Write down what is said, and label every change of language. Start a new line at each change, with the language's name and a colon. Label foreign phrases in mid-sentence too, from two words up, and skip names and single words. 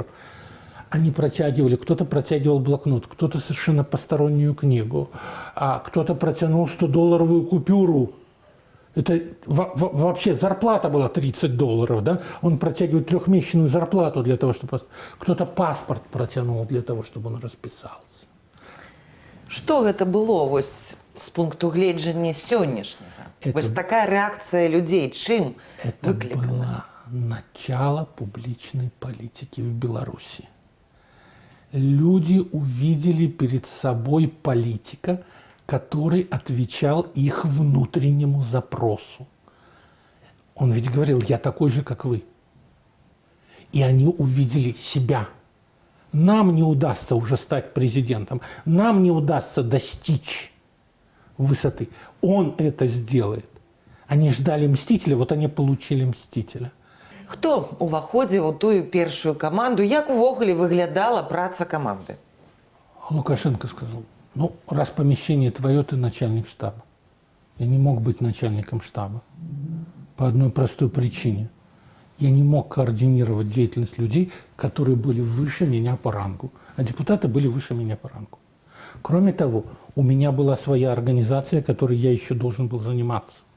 Russian: Они протягивали, кто-то протягивал блокнот, кто-то совершенно постороннюю книгу, а кто-то протянул 100-долларовую купюру. Это вообще зарплата была $30, да? Он протягивает 3-месячную зарплату для того, чтобы... Кто-то паспорт протянул для того, чтобы он расписался.
Belarusian: Что гэта было вось з пункту гледжання сённяшняга? Вось такая реакция людей чым
Russian: Это
Belarusian: выкликана?
Russian: было начало публичной политики в Беларуси. Люди увидели перед собой политика, который отвечал их внутреннему запросу. Он ведь говорил, я такой же, как вы. И они увидели себя. Нам не удастся уже стать президентом, нам не удастся достичь высоты. Он это сделает. Они ждали Мстителя, вот они получили Мстителя.
Belarusian: Хто уваходзіў у тую першую каманду? Як увогуле выглядала праца каманды?
Russian: Лукашенко сказал, ну, раз помещение твое, ты начальник штаба. Я не мог быть начальником штаба по одной простой причине. Я не мог координировать деятельность людей, которые были выше меня по рангу. А депутаты были выше меня по рангу. Кроме того, у меня была своя организация, которой я еще должен был заниматься.